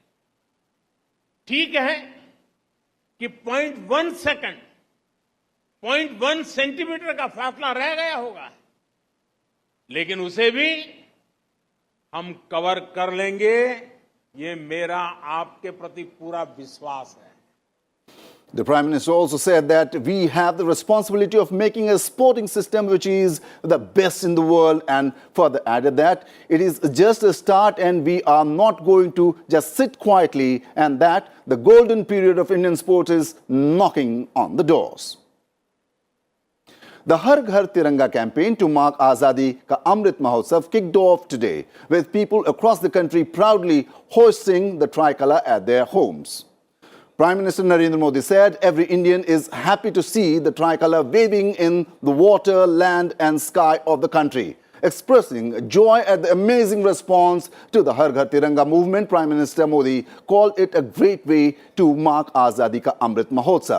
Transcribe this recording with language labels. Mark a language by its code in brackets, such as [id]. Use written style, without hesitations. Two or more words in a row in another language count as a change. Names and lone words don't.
[hi] ठीक है कि 0.1 सेकंड 0.1 सेंटीमीटर का फासला रह गया होगा, लेकिन उसे भी हम कवर कर लेंगे, ये मेरा आपके प्रति पूरा विश्वास है। [en] The Prime Minister also said that we have the responsibility of making a sporting system which is the best in the world, and further added that it is just a start and we are not going to just sit quietly, and that the golden period of Indian sport is knocking on the doors. The Har Ghar Tiranga campaign to mark Azadi Ka Amrit Mahotsav kicked off today, with people across the country proudly hoisting the tricolor at their homes. Prime Minister Narendra Modi said every Indian is happy to see the tricolor waving in the water, land and sky of the country. Expressing joy at the amazing response to the Har Ghar Tiranga movement, Prime Minister Modi called it a great way to mark Azadi Ka Amrit Mahotsav.